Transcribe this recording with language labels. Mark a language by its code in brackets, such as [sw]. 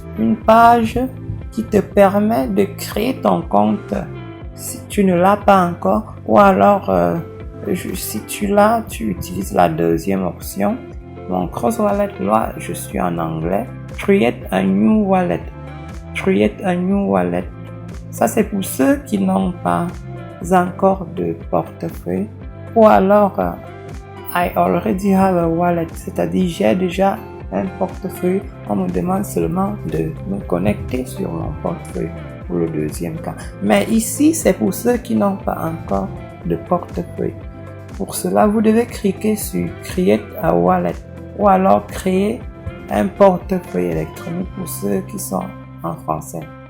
[fr] Une page qui te permet de créer ton compte si tu ne l'as pas encore, ou alors si tu l'as, tu utilises la deuxième option. Mon Cross Wallet, là, je suis en anglais. [en] Create a new wallet. Create a new wallet. [fr] Ça, c'est pour ceux qui n'ont pas encore de portefeuille. Ou alors, [en] I already have a wallet. [fr] C'est-à-dire, j'ai déjà un portefeuille. On me demande seulement de me connecter sur mon portefeuille pour le deuxième cas. Mais ici, c'est pour ceux qui n'ont pas encore de portefeuille. Pour cela, vous devez cliquer sur [en] Create a wallet [fr] ou alors créer un portefeuille électronique pour ceux qui sont en français.